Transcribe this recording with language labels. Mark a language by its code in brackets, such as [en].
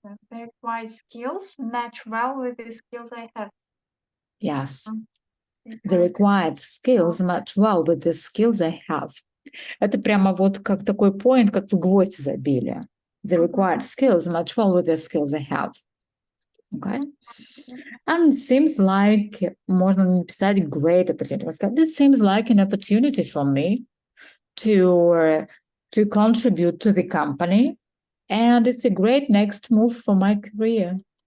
[en] The required skills match well with the skills I have. Yes. The required skills match well with the skills I have. [ru] Это прямо вот как такой point, как в гвоздь забили. [en] The required skills match well with the skills I have. Okay? And it seems like, [ru] можно написать [en] great opportunity. It seems like an opportunity for me to contribute to the company, and it's a great next move for my career.